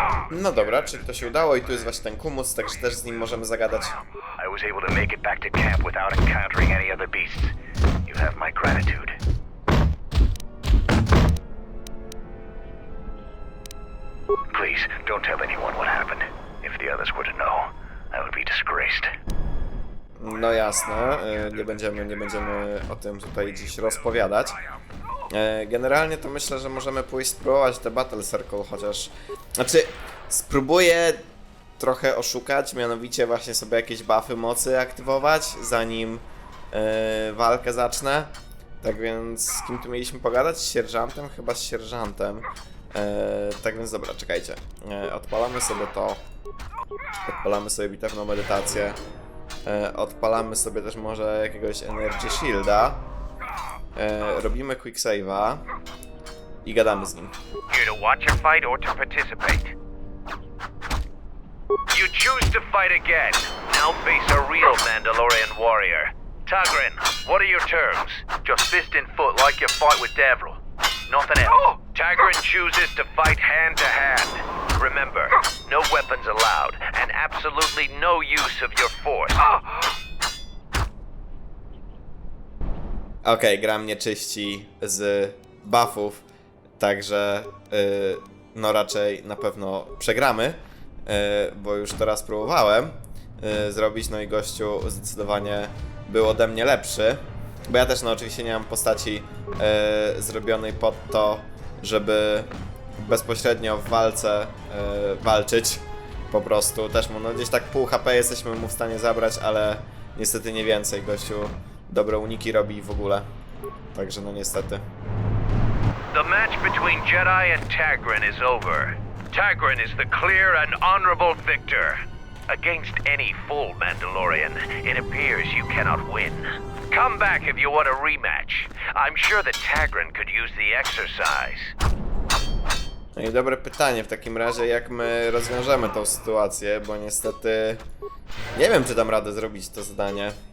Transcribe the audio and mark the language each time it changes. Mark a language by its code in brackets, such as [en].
[pl] No dobra, czyli to się udało i tu jest właśnie ten Kumus, także też z nim możemy zagadać. [en] I was able to make it back to camp without encountering any other beasts. You have my gratitude. Please, don't tell anyone what happened. If the others were to know, I would be disgraced. [pl] No jasne, nie będziemy o tym tutaj dziś rozpowiadać. Generalnie to myślę, że możemy pójść spróbować te Battle Circle, chociaż... Znaczy, spróbuję trochę oszukać, mianowicie właśnie sobie jakieś buffy mocy aktywować, zanim walkę zacznę. Tak więc z kim tu mieliśmy pogadać? Z sierżantem? Chyba z sierżantem. Tak więc dobra, czekajcie. Odpalamy sobie to. Odpalamy sobie bitewną medytację. Odpalamy sobie też może jakiegoś Energy Shielda. Robimy quick save'a i gadamy z nim. [en] Here to watch a fight or to participate? You choose to fight again. Now face a real Mandalorian warrior. Tagrin, what are your terms? Just fist and foot like you fight with Devril. Nothing else. Tagrin chooses to fight hand to hand. Remember, no weapons allowed, and absolutely no use of your force. [pl] Okej, gra mnie czyści z buffów, także no raczej na pewno przegramy, bo już to raz próbowałem zrobić, no i gościu zdecydowanie był ode mnie lepszy, bo ja też no oczywiście nie mam postaci zrobionej pod to, żeby bezpośrednio w walce walczyć, po prostu też mu no gdzieś tak pół HP jesteśmy mu w stanie zabrać, ale niestety nie więcej, gościu dobre uniki robi w ogóle. Także no niestety. [en] The match between Jedi and Tagrin is over. Tagrin is the clear and honorable victor. Against any full Mandalorian, it appears you cannot win. Come back if you want a rematch. I'm sure that Tagrin could use the exercise. [pl] No i dobre pytanie w takim razie, jak my rozwiążemy tą sytuację, bo niestety nie wiem, czy dam radę zrobić to zadanie.